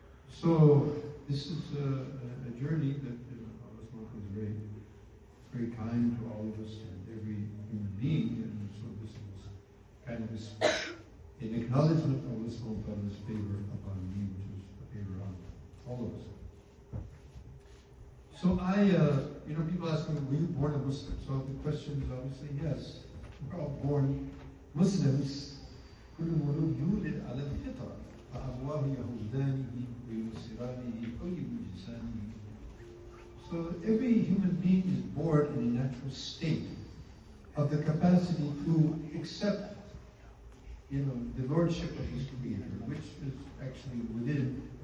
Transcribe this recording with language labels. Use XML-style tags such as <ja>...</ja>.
<en>So this is a journey that Allah is very kind to all of us and every human being, and so this is kind of an acknowledgement of Allah subhanahu wa ta'ala's favor upon me, which is a favor on all of us. So people ask me, were you born a Muslim? So the question is obviously yes. We're all born Muslims.</en> <ar>كل مولود يولد على الفطرة فأبواه يهودانه وينصرانه أو يمجسانه.</ar> <en>So every human being is born in a natural state of the capacity to accept, the lordship of his Creator, which is actually within.</en>